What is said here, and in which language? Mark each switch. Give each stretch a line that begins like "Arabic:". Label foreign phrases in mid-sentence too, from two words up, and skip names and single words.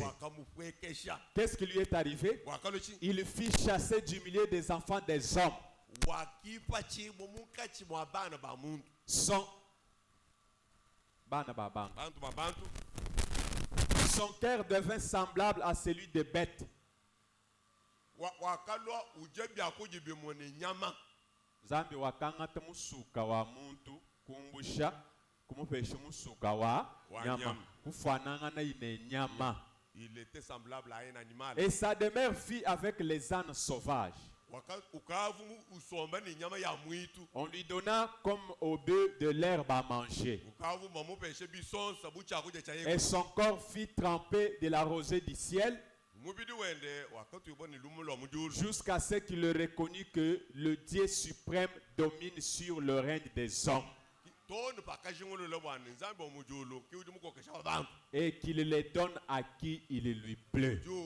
French: Qu'est-ce qui lui est arrivé? Il fit chasser du milieu des enfants des hommes. Son cœur devint semblable à celui des bêtes.
Luba-Katanga: Zambi wakangata musuka wa muntu kumbusha kumupesha musuka wa nyama kufanana na ine nyama.
French: Il était semblable à un animal. Et sa demeure fit avec les ânes sauvages. On lui donna comme au bœuf de l'herbe à manger. Et son corps fit tremper de la rosée du ciel, jusqu'à ce qu'il reconnut que le Dieu suprême domine sur le règne des hommes et qu'il les donne à qui il lui plaît.